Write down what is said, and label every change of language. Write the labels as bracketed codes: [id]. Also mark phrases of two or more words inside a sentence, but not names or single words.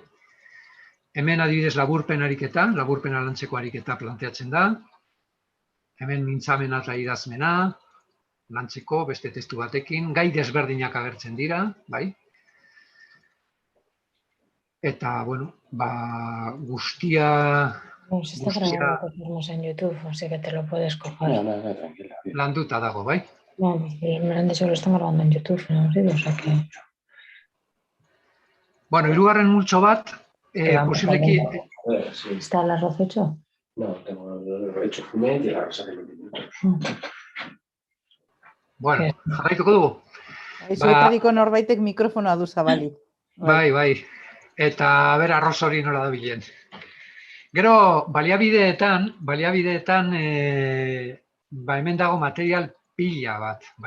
[eu] Hemen adibidez laburpen ariketa, laburpena lantzeko ariketa planteatzen da. Hemen mintzamena eta idazmena, lantzeko beste testu batekin, gai desberdinak agertzen dira, bai? Eta, bueno, guztia... [es] Se está grabando en YouTube, así que te lo puedes coger. No, tranquila. [eu] Landuta dago, bai? [es] No, me han dicho que lo están grabando en YouTube, no sé, o sea que... [eu] Bueno, hirugarren multxo bat, posibleki... [es] ¿Está el arroz hecho? No, tengo el hecho fumet y el arroz hace 20 minutos. [eu] Bueno, jarraituko dugu. Zuetariko norbaitek mikrofonoa du zabalik. Bai. Eta bera arroz hori nola da bilen. Gero, baliabideetan, hemen dago material pila bat, bai?